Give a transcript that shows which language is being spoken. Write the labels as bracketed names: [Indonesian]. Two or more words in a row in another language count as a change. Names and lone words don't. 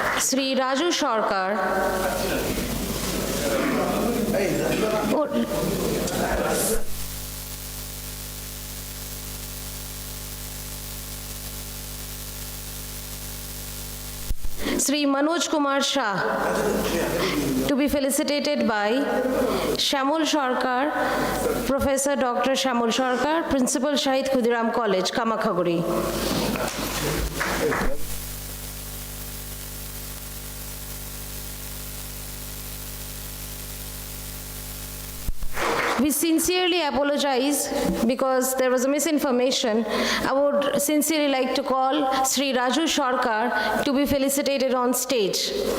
[English] Sri Raju Sarkar. Sri Manoj Kumar Shah, to be felicitated by Shamul Sarkar, Professor Dr. Shamul Sarkar, Principal Shahid Khudiram College, Kamakhaguri. We sincerely apologize because there was a misinformation. I would sincerely like to call Sri Raju Sarkar to be felicitated on stage.